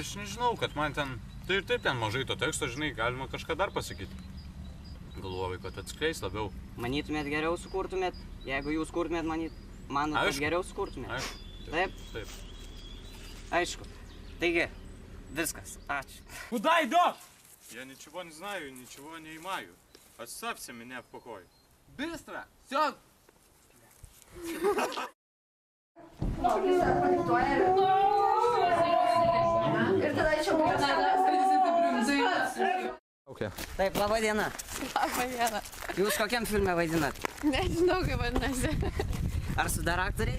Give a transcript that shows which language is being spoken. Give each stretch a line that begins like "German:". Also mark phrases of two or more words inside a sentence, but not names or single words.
Lithuanian: Aš nežinau, kad man ten, tai ir taip ten mažai to teksto, žinai, galima kažką dar pasakyti. Galvoju, kad atskleis labiau. Manytumėt geriau sukurtumėt, jeigu jūs kurtumėt, manot, kad geriau sukurtumėt? Aišku. Taip? Taip. Aišku. Taigi, viskas. Ačiū.
Russian: Куда идешь? Я ничего не знаю, ничего не имею. Оставьте меня в покое. Быстро! Все!
Lithuanian: Ir tada čia buvo Kaukė. Taip, laba diena. Labą dieną. Jūs kokiam filme vaidinat? Nežinau, kaip vadinasi. Ar su dar aktoriais?